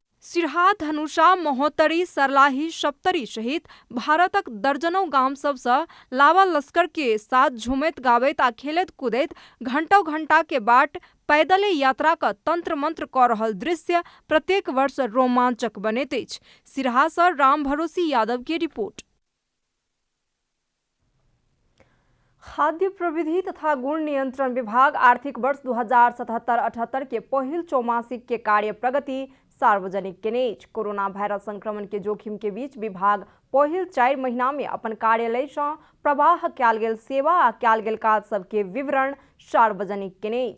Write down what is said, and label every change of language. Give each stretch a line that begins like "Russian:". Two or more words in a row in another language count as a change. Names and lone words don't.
Maithili: सिरहा, धनुषा, महोत्तरी, सरलाही, सप्तरी सहित भारतक दर्जनों गाम सबसँ लावा लश्कर के साथ झूमैत गाबैत आ खेलैत कूदैत घंटों घंटा के बाट पैदले यात्रा का तंत्र मंत्र क रहल दृश्य प्रत्येक वर्ष रोमांचक बनैत अछि। सिरहा से राम भरोसी यादव के रिपोर्ट। खाद्य प्रविधि तथा गुण नियंत्रण विभाग आर्थिक वर्ष 2077-78 के पहिल चौमासिक के कार्य प्रगति सार्वजनिक केने अछि। कोरोना वायरस संक्रमण के जोखिम के बीच विभाग पहिल 4 महीना में अपन कार्यालय से प्रवाह कयल गेल सेवा आ कयल गेल काज सबके विवरण सार्वजनिक केने अछि।